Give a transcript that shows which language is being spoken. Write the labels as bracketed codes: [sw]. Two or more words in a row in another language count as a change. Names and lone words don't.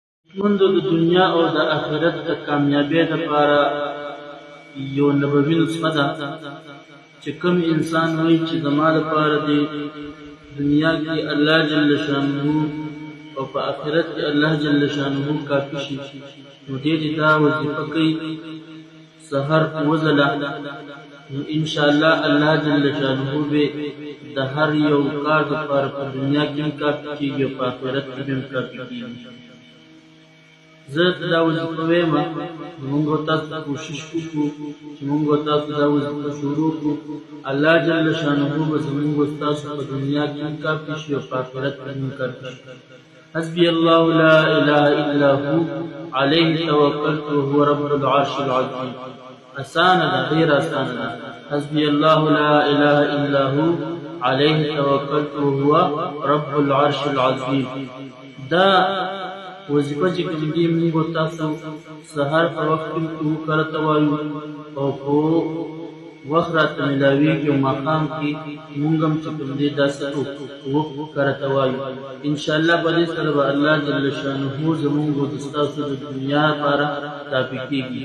[ps] من د دنیا او د آخرت د کامیابی لپاره یو نبوي نسخه ده چې کوم انسان وایي چې زما لپاره د دنیا کې [ar] الله جل شانه [ps] او په آخرت کې [ar] الله جل شانه [ps] کافي شي، نو دې دا وظیفه کوي سحر وزله، نو [ar] ان شاء الله الله جل شانه [ps] به د هر یو کار لپاره په دنیا کې کافي کیږي او په آخرت کې هم کافي کیږي. زه دا وظیفه وایم، موږ تاسو کوشش وکړو چې موږ تاسو دا وظیفه شروع کړو. [ar] الله جل شانه [ps] به زموږ تاسو په دنیا کې کافي شي او په آخرت کې هم کافي شي. [ar] حسبي الله لا اله الا هو عليه توكلت وهو رب العرش العظيم. [ps] اسانه ده، ډیر اسانه ده. [ar] حسبي الله لا اله الا هو عليه توكلت وهو رب العرش العظيم. [ps] دا وظیفه چې کوم دي موږ تاسو سحر په وخت کې وکړه وایو او په وخت راته ملاویږي او ماښام کې موږ هم چې کوم دي داسې وکړه وایو. [ar] ان شاء الله [ps] په دې سره به [ar] الله جل شانه [ps] زموږ د ستاسو د دنیا لپاره کافي کیږي.